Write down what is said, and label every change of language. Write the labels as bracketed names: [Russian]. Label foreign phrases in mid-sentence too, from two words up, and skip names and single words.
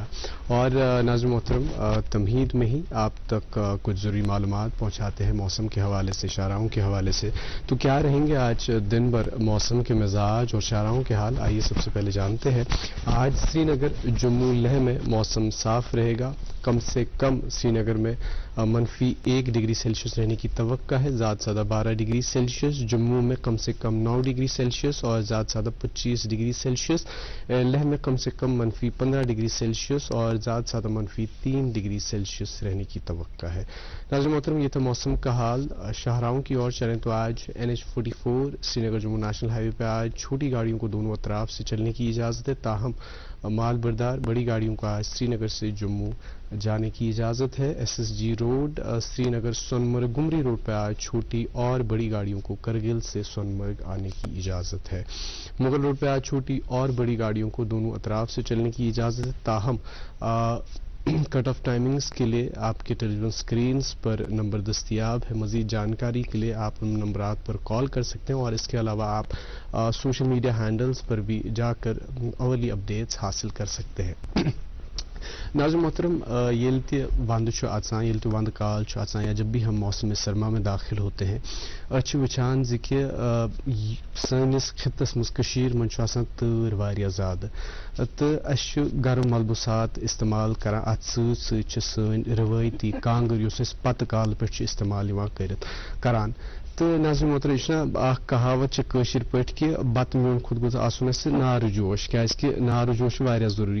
[Urdu] اور ناظرین محترم، تمہید میں ہی آپ تک کچھ ضروری معلومات پہنچاتے ہیں موسم کے حوالے سے، شاہراہوں کے حوالے سے. تو کیا رہیں گے آج دن بھر موسم کے مزاج اور شاہراہوں کے حال؟ آئیے سب سے پہلے جانتے ہیں. آج سری نگر، جموں، لیہ میں موسم صاف رہے گا. کم سے کم سری نگر میں -1 ڈگری سیلسیس رہنے کی توقع ہے. زیادہ سے زیادہ 12 ڈگری سیلسیس. جموں میں کم سے کم 9 ڈگری سیلسیس اور زیادہ سے زیادہ 25 ڈگری سیلسیس. لیہ میں کم سے کم -15 ڈگری سیلسیس اور زیادہ سے زیادہ -3 ڈگری سیلسیس رہنے کی توقع ہے. ناظرین محترم، یہ تھا موسم کا حال. شاہراہوں کی اور چلیں تو آج NH44 سری نگر جموں نیشنل ہائی وے پہ آج چھوٹی گاڑیوں کو دونوں اطراف سے چلنے کی اجازت ہے. تاہم مال بردار بڑی گاڑیوں کو آج سری نگر سے جموں جانے کی اجازت ہے. SSG روڈ، سری نگر سونمرگ گمری روڈ پہ آج چھوٹی اور بڑی گاڑیوں کو کرگل سے سونمرگ آنے کی اجازت ہے. مغل روڈ پہ آج چھوٹی اور بڑی گاڑیوں کو دونوں اطراف سے چلنے کی اجازت ہے. تاہم [English] cut off timings [Urdu] کے لیے آپ کے [English] television screens [Urdu] پر نمبر دستیاب ہے. مزید جانکاری کے لیے آپ ان نمبرات پر کال کر سکتے ہیں، اور اس کے علاوہ آپ [English] social media handles [Urdu] پر بھی جا کر اولی اپڈیٹس حاصل کر سکتے ہیں. ناظرین محترم، [Kashmiri] ییٚلہِ تہِ ونٛدٕ چھُ اژان، ییٚلہِ تہِ ونٛدٕ کال چھُ اژان، [Urdu] یا جب بھی ہم موسم سرما میں داخل ہوتے ہیں، [Kashmiri] أسۍ چھِ وٕچھان زِ کہِ سٲنِس خطس منٛز کٔشیٖر منٛز چھُ آسان تۭر واریاہ زیادٕ، تہٕ اَسہِ چھُ گرم ملبوسات استعمال کران. اَتھ سۭتۍ سۭتۍ چھِ سٲنۍ روٲیتی کانٛگٕر یُس أسۍ پتہٕ کالہٕ پٮ۪ٹھ چھِ استعمال یِوان کران. تہٕ ناظرین محترم، یہِ چھُنہ اکھ کہاوت چھِ کٲشِر پٲٹھۍ کہِ بتہٕ میون خود گوٚژھ آسُن اَسہِ نارٕ جوش، کیازکہِ نارٕ جوش چھُ واریاہ ضروٗری.